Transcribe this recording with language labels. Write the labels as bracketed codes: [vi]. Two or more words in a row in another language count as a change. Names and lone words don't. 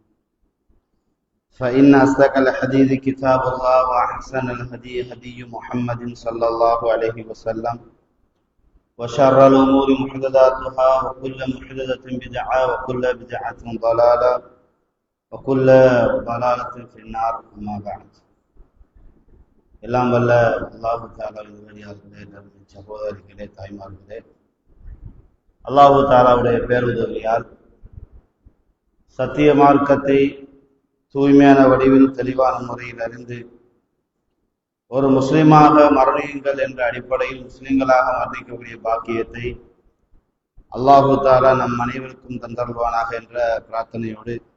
[ar] فإن أصدق الحديث كتاب الله وأحسن الهدي هدي محمد صلى الله عليه وسلم وشر الأمور محدثاتها وكل محدثة بدعة وكل بدعة ضلالة وكل ضلالة في النار. أما بعد. [ta] எல்லாம் வல்ல அல்லாஹு தஆலாவுடைய சகோதரிகளே, தாய்மார்களே, அல்லாஹு தஆலாவுடைய பேருதவியால் சத்திய மார்க்கத்தை தூய்மையான வடிவில் தெளிவான முறையில் அறிந்து ஒரு முஸ்லிமாக மரணியுங்கள் என்ற அடிப்படையில் முஸ்லிம்களாக மரணிக்கக்கூடிய பாக்கியத்தை அல்லாஹு தஆலா நம் அனைவருக்கும் தந்தருள்வானாக என்ற பிரார்த்தனையோடு